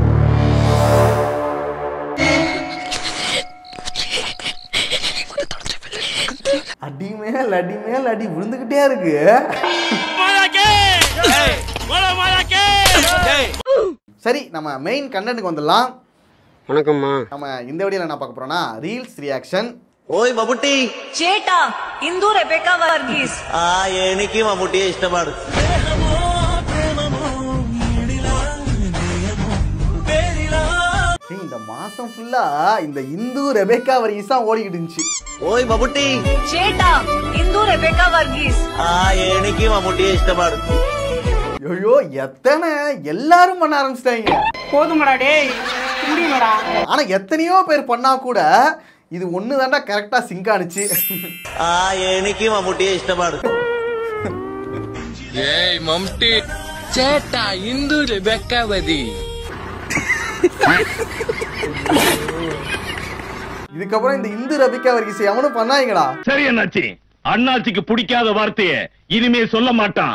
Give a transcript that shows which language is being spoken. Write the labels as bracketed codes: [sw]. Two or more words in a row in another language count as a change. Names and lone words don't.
[ta] அடிமேல் அடிமேல் அடி விழுந்துகிட்டே இருக்கு. சரி, நம்ம மெயின் கண்டென்ட்க்கு வந்துடலாம். வணக்கம்மா. நம்ம இந்த வீடியோல என்ன பார்க்க போறோம்னா ரீல்ஸ் ரியாக்ஷன். [ml] ഓയ് മമ്മൂട്ടി ചേട്ടാ ഇന്ദു റെബേക്ക വർഗീസ് എനിക്ക് മമ്മൂട്ടിയെ ഇഷ്ടമാണ്. [ta] இந்த மாசம் ஃபுல்லா இந்த இந்து ரெபேக்கா வர்கீஸ் தான் ஓடிக்கிட்டு இருந்துச்சு. [ml] ഓയ് മമ്മൂട്ടി ചേട്ടാ ഇന്ദു റെബേക്ക വർഗീസ് എനിക്ക് മമ്മൂട്ടിയെ ഇഷ്ടമാണ്. [ta] ஐயோ, எத்தனை எல்லாரும் பண்ண ஆரம்பிச்சிட்டாங்க. போதுமாடா டேய், முடியுமாடா. ஆனா எத்தனையோ பேர் பண்ணா கூட இது ஒண்ணு தாண்டா கரெக்டா சிங்க் ஆனிச்சு. [ml] എനിക്ക് മമ്മൂട്ടിയെ ഇഷ്ടമാണ്. ഏയ് മമ്ടി, ചേട്ടാ ഇന്ദു റെബെക്കാവതി. [ta] இதுக்கப்புறம் இந்த இந்து ரெபேக்கா வர்கீஸ் எவனும் பண்ணாங்கடா. சரி அண்ணாச்சி, அண்ணாச்சிக்கு பிடிக்காத வார்த்தையை இனிமே சொல்ல மாட்டான்.